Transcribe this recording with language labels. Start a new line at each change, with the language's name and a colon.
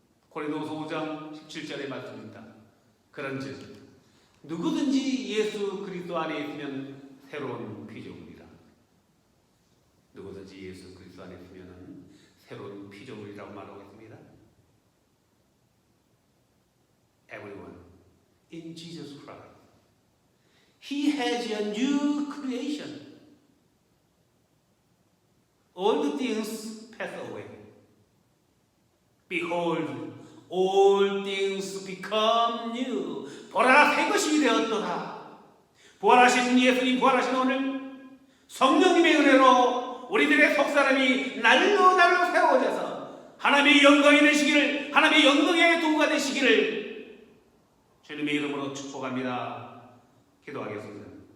Korean: 고린도후서 5장 17절의 말씀입니다. 그런즉 누구든지 예수 그리스도 안에 있으면 새로운 피조물이라. 누구든지 예수 그리스도 안에 있으면 새로운 피조물이라고 말하고 있습니다.
English: Everyone in Jesus Christ, He has a new creation. All the things pass away. Behold, all things become new.
Korean: 보라, 새 것이 되었도다. 부활하신 예수님, 부활하신 오늘 성령님의 은혜로 우리들의 속사람이 날로 날로 새로워져서 하나님의 영광이 되시기를, 하나님의 영광의 도구가 되시기를 주님의 이름으로 축복합니다. 기도하겠습니다.